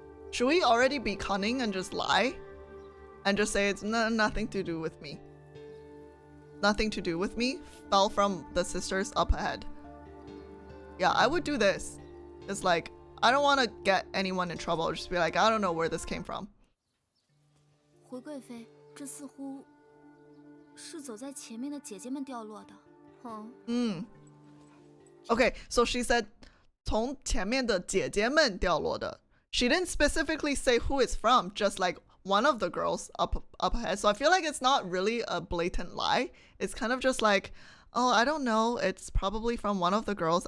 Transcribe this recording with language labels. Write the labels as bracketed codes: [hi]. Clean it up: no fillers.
[en] Should we already be cunning and just lie? And just say it's nothing to do with me. Nothing to do with me. Fell from the sisters up ahead. Yeah, I would do this. It's like, I don't want to get anyone in trouble. Just be like, I don't know where this came from. [zh] 回贵妃，这似乎是走在前面的姐姐们掉落的。 [en] Okay, so she said 从前面的姐姐们掉落的. She didn't specifically say who it's from, just like one of the girls up ahead. So I feel like it's not really a blatant lie. It's kind of just like, oh, I don't know. It's probably from one of the girls.